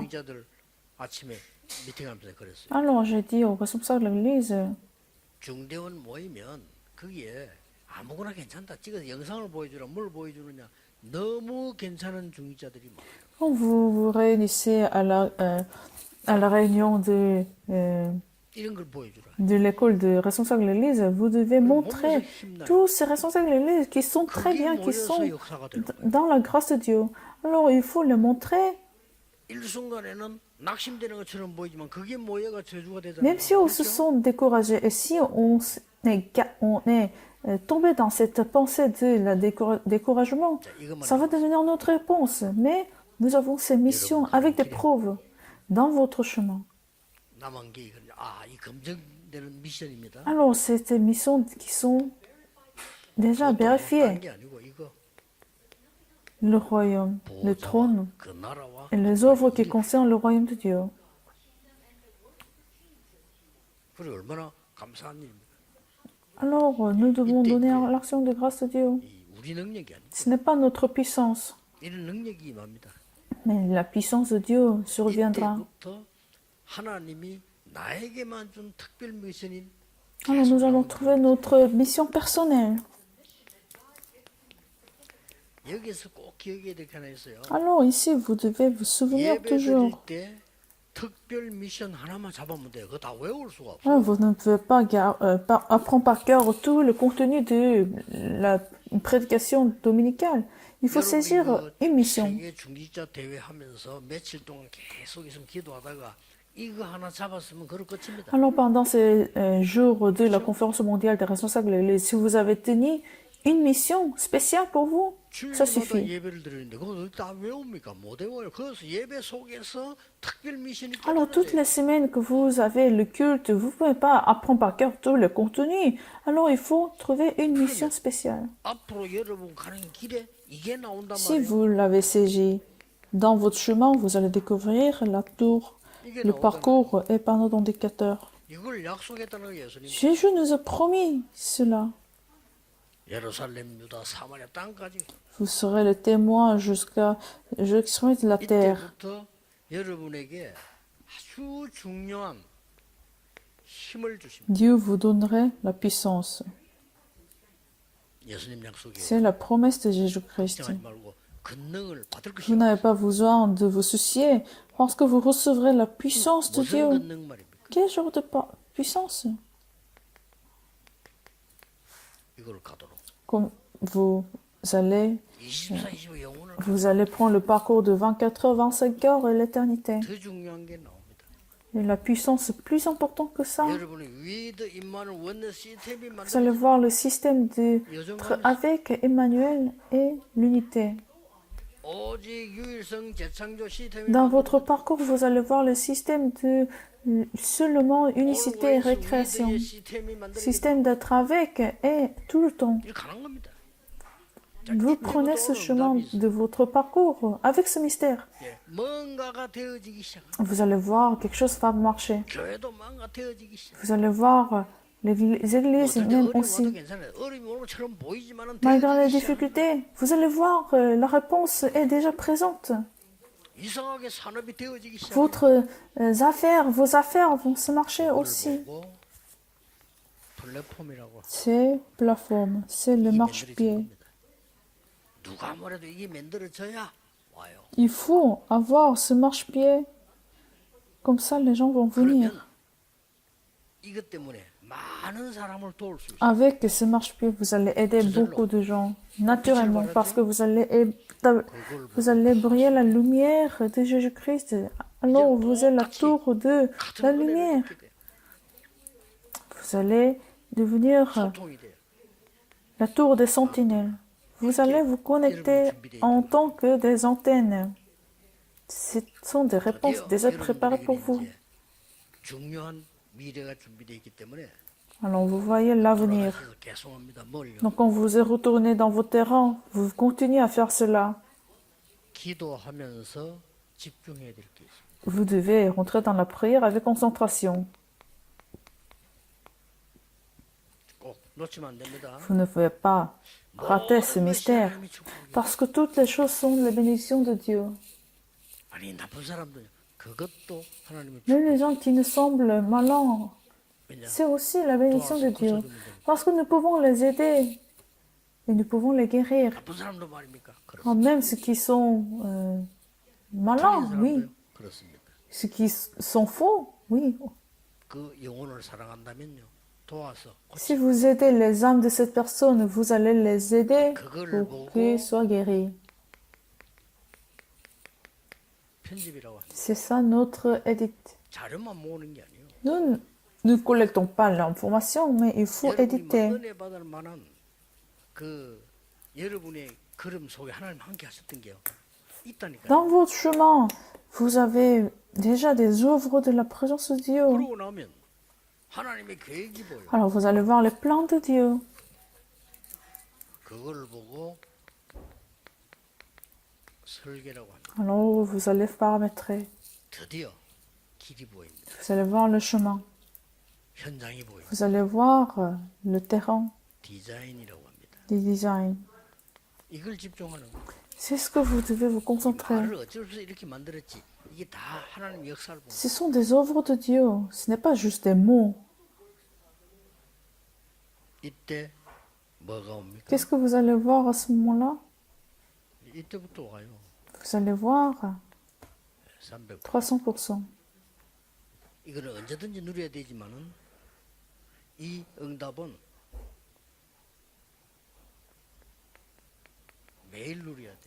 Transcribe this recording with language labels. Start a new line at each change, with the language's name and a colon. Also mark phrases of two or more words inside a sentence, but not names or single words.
Korean: 주의자들 아침에 미팅하면서 그랬어요.
French: Alors j'ai dit aux responsables de l'église,
Korean: 중대원 모이면 거기에 아무거나 괜찮다 찍어서 영상을 보여주라 뭘 보여주느냐 너무 괜찮은 중의자들이 많아요.
French: quand vous vous réunissez à la réunion
Korean: 이런 걸 보여주라.
French: de l'école de responsables de l'église, vous devez montrer tous ces responsables de l'église qui sont très bien, qui sont
Korean: 모여서 역사가 되는 거예요.
French: dans la grâce de Dieu. Alors il faut les montrer,
Korean: 일순간에는 낙심되는 것처럼 보이지만 그게 모여가 저주가 되잖아요.
French: même si on se sent découragé et si on est tombé dans cette pensée de la découragement,
Korean: 자, 이것만
French: ça va devenir notre réponse. Mais nous avons ces missions avec des preuves dans votre chemin.
Korean: 남은 게 이거죠. 이 검증되는 미션입니다.
French: Alors, c'est des missions qui sont déjà
Korean: 다른
French: vérifiées.
Korean: 게 아니고 이거
French: Le royaume, le trône
Korean: 그 나라와
French: et les œuvres qui concernent le royaume de Dieu.
Korean: 그래 얼마나 감사한 일입니까?
French: Alors, nous devons donner l'action de grâce de Dieu.
Korean: 이 우리 능력이 아니고
French: Ce n'est pas notre puissance,
Korean: 이런 능력이 임합니다.
French: mais la puissance de Dieu surviendra.
Korean: 이때부터 하나님이 나에게만 준 특별 미션인
French: Alors, nous allons trouver notre mission personnelle.
Korean: 여기서 꼭 기억해야 될 게 하나 있어요.
French: Alors, ici, vous devez vous souvenir
Korean: 예배 드릴
French: toujours.
Korean: 때 특별 미션 하나만 잡으면 돼요. 그거 다 외울 수가 없어요.
French: Alors, vous ne pouvez pas apprendre par cœur tout le contenu de la prédication dominicale. Il faut saisir une mission.
Korean: 세계 중직자 대회 하면서 며칠 동안 계속 있으면 기도하다가 이거 하나 잡았으면 그럴 끝입니다.
French: Alors, pendant ces jours de la conférence mondiale des responsables de l'Église, si vous avez tenu une mission spéciale pour vous, Ça
Korean: 주일마다
French: suffit.
Korean: 예배를 드리는데 그거 다 외웁니까? 못 외워요. 그래서 예배 속에서 특별 미션이
French: Alors, toutes
Korean: 껴들어져요.
French: les semaines que vous avez le culte, vous ne pouvez pas apprendre par cœur tout le contenu. Alors, il faut trouver une mission
Korean: 그러면
French: spéciale.
Korean: 앞으로 여러분 가는 길에 이게 나온단
French: Si
Korean: 말이에요.
French: vous l'avez saisi dans votre chemin, vous allez découvrir la tour,
Korean: 이게
French: le
Korean: 나오잖아요.
French: parcours et par notre indicateur.
Korean: 이걸 약속했다는 거예요, 예수님.
French: Jésus nous a promis cela.
Korean: 예루살렘, 유다, 사마리아 땅까지.
French: Vous serez le témoin jusqu'à l'extrémité de la terre.
Korean: 이때부터 여러분에게 아주 중요한 힘을 주십니다.
French: Dieu vous donnerait la puissance.
Korean: 예수님 약속이에요.
French: C'est la promesse de Jésus-Christ.
Korean: 걱정하지 말고 권능을 받을
French: Vous
Korean: 것이요.
French: n'avez pas besoin de vous soucier parce que vous recevrez la puissance de
Korean: 무슨
French: Dieu.
Korean: 권능 말입니까?
French: Quel genre de puissance?
Korean: 이걸 가도록.
French: Comme vous allez,
Korean: 24, 25 영혼을
French: vous allez prendre le parcours de 24 heures, 25 heures et l'éternité.
Korean: 더 중요한 게 나옵니다.
French: Et la puissance est plus importante que ça.
Korean: 여러분이 위드 임마누 원내 시스템이
French: Vous allez
Korean: 만들어져
French: voir le système avec Emmanuel et l'unité.
Korean: 오직 유일성 재창조 시스템이
French: Dans votre parcours, vous allez voir le système de seulement unicité et récréation.
Korean: 위드의 시스템이 만들어져
French: Système d'être avec et tout le temps.
Korean: 이렇게 가는 겁니다.
French: Vous prenez ce chemin de votre parcours avec ce mystère.
Korean: 예, 뭔가가 되어지기 시작.
French: Vous allez voir quelque chose va marcher.
Korean: 교회도 뭔가 되어지기 시작.
French: Vous allez voir les églises
Korean: 어떨 때
French: même
Korean: 어려워도
French: aussi.
Korean: 괜찮아요. 어려움이 오는 것처럼 보이지만은
French: Malgré les
Korean: 되어지기 시작.
French: difficultés, vous allez voir la réponse est déjà présente.
Korean: 이상하게 산업이 되어지기 시작.
French: Vos affaires vont se marcher aussi.
Korean: 플랫폼이라고
French: C'est plateforme, c'est le
Korean: 이게
French: marchepied.
Korean: 만들어진 겁니다. 누가 뭐래도 이게 만들어져야 와요.
French: Il faut avoir ce marchepied. Comme ça, les gens vont venir.
Korean: 그러면 이것 때문에 많은 사람을 도울 수 있어요.
French: Avec ce marchepied, vous allez aider beaucoup de gens, naturellement, parce que vous allez briller la lumière de Jésus-Christ. Alors, vous êtes la tour de la lumière. Vous allez devenir
Korean: 소통이 돼요.
French: la tour des sentinelles. Vous allez vous connecter en tant que des antennes. Ce sont des réponses déjà préparées pour vous.
Korean: 이제 중요한 미래가 준비되어 있기 때문에
French: Alors, vous voyez l'avenir.
Korean: 그래서 계속합니다. 뭘요?
French: Donc, quand vous êtes retourné dans vos terrains, vous continuez à faire cela.
Korean: 기도하면서 집중해야 될 게 있어요.
French: Vous devez rentrer dans la prière avec concentration.
Korean: 꼭 놓치면 안 됩니다.
French: Vous ne pouvez pas rater ce mystère,
Korean: 하나님의 축복이.
French: parce que toutes les choses sont les bénédictions de Dieu.
Korean: 아니 나쁜 사람들 그것도 하나님의 축복.
French: Même les gens qui nous semblent malins,
Korean: 왜냐?
French: c'est aussi la bénédiction de Dieu, parce que nous pouvons les aider et nous pouvons les guérir.
Korean: 나쁜 사람도 말입니까?
French: Quand même ceux qui sont malins, oui.
Korean: 그렇습니다.
French: Ceux qui sont faux, oui.
Korean: 그 영혼을 사랑한다면요. 도와서
French: Si vous aidez les âmes de cette personne, vous allez les aider pour qu'ils soient guéris.
Korean: 편집이라고 합니다.
French: C'est ça notre édit.
Korean: 자료만 모으는 게 아니에요.
French: Nous ne collectons pas l'information, mais il faut
Korean: 여러분이
French: éditer.
Korean: 은혜 받을 만한 그 여러분의 걸음 속에 하나님 함께 하셨던 게요. 있다니까요.
French: Dans votre chemin, vous avez déjà des œuvres de la présence de Dieu.
Korean: 그러고 나면 하나님의 계획이 보여.
French: Alors vous allez voir les plans de Dieu.
Korean: 그걸 보고 설계라고 합니다.
French: Alors vous allez paramétrer.
Korean: 드디어 길이 보입니다.
French: Vous allez voir le chemin.
Korean: 현장이 보입니다.
French: Vous allez voir le terrain,
Korean: 디자인이라고 합니다.
French: les designs.
Korean: 이걸 집중하는 거.
French: C'est ce que vous devez vous concentrer.
Korean: 말을 어쩔 수 없이 이렇게 만들었지. 이게 다 하나님 역사를 보는.
French: Ce sont des œuvres de Dieu. Ce n'est pas juste des mots.
Korean: 이때 뭐가 옵니까?
French: Qu'est-ce que vous allez voir à ce moment-là?
Korean: 이때부터 와요.
French: Vous allez voir 300. 300%.
Korean: 이거는 언제든지 누려야 되지만은 이 응답은 매일 누려야 돼요.